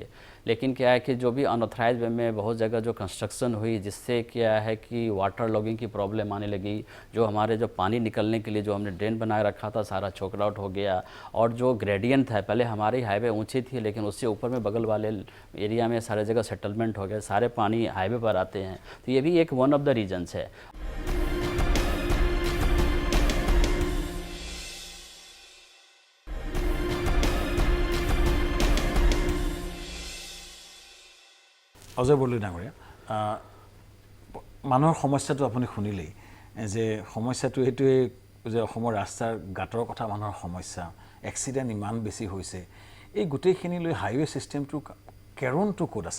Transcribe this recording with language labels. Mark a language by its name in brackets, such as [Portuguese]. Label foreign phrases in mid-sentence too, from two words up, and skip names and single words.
[Hindi] लेकिन क्या है कि जो भी [English] unauthorized way [Hindi] में बहुत जगह जो कंस्ट्रक्शन हुई, जिससे क्या है कि [English] water logging [Hindi] की प्रॉब्लम आने लगी, जो हमारे जो पानी निकलने के लिए जो हमने ड्रेन बनाए रखा था सारा [English] choke out [Hindi] हो गया। और जो ग्रेडियंट था, पहले हमारी हाईवे ऊंची थी लेकिन उससे ऊपर में बगल वाले एरिया में सारे जगह सेटलमेंट हो गए, सारे पानी हाईवे पर आते हैं, तो ये भी एक [English] one of the reasons [Hindi] है। [Assamese] অজয় বৰদলৈ ডাঙৰীয়া, মানুহৰ সমস্যাটো আপুনি শুনিলেই যে সমস্যাটো এইটোৱে যে অসমৰ ৰাস্তাৰ গাঁতৰ কথা মানুহৰ সমস্যা, এক্সিডেণ্ট ইমান বেছি হৈছে, এই গোটেইখিনি লৈ [English] highway systemটো [Assamese] কেৰণটো ক'ত আছে?